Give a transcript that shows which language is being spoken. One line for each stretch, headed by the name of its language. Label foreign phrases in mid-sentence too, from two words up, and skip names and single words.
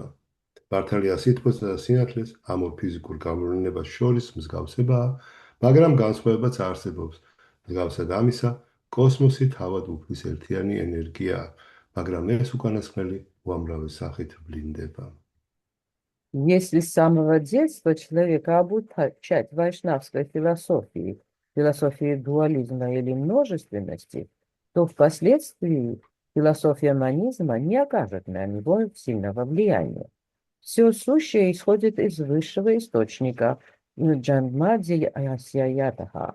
Georgian: მართალია სითბოსა და სინათლეს ამ ორ ფიზიკურ გამოვლენებას შორის მსგავსებაა, მაგრამ განსხვავებაც არსებობს. მსგავსად ამისა, კოსმოსი თავად უფლის ერთიანი ენერგიაა, მაგრამ ეს უკანასკნელი უამრავი სახით ვლინდება.
Russian: Если с самого детства человека обучать вайшнавской философии дуализма или множественности, то впоследствии философия манизма не окажет на него сильного влияния. Все сущее исходит из высшего источника
Sanskrit: जन्माद्यस्य यतः.